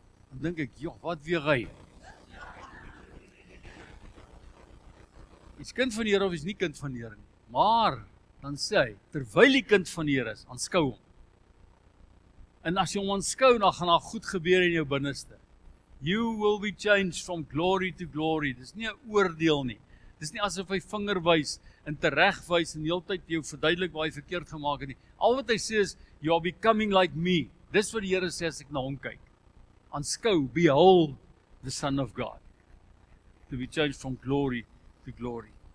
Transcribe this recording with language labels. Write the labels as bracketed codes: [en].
[af] Dan dink ek, joh, wat weeg hy? Is kind van die Here of is nie kind van die Here nie. Maar dan sê hy, terwyl die kind van die Here is, aanskou hom. En as jy hom aanskou, dan gaan daar goed gebeur in jou binneste. [en] You will be changed from glory to glory. [af] Dis nie 'n oordeel nie. Dis nie asof hy vinger wys en teregwys en die hele tyd jou verduidelik waar hy verkeerd gemaak het nie. Al wat hy sê is, [en] you are becoming like me. [af] Dis wat die Here sê as ek na hom kyk. Aanskou, [en] behold the Son of God. To be changed from glory to glory.